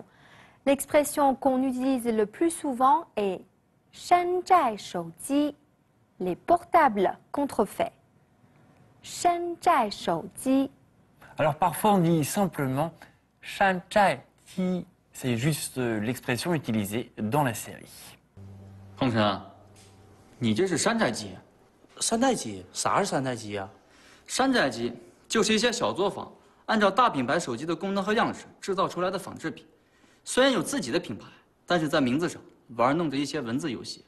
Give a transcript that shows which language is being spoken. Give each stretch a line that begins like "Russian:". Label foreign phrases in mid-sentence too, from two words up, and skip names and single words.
French: L'expression qu'on utilise le plus souvent est
Chinese: 山寨手机,
French: les portables contrefaits.
Chinese: 山寨手机.
French: Alors parfois on dit simplement
Chinese: 山寨体,
French: c'est juste l'expression utilisée dans la série.
Chinese: 鹏程，你这是山寨机？山寨机？啥是山寨机啊？山寨机就是一些小作坊按照大品牌手机的功能和样式制造出来的仿制品。虽然有自己的品牌，但是在名字上玩弄着一些文字游戏。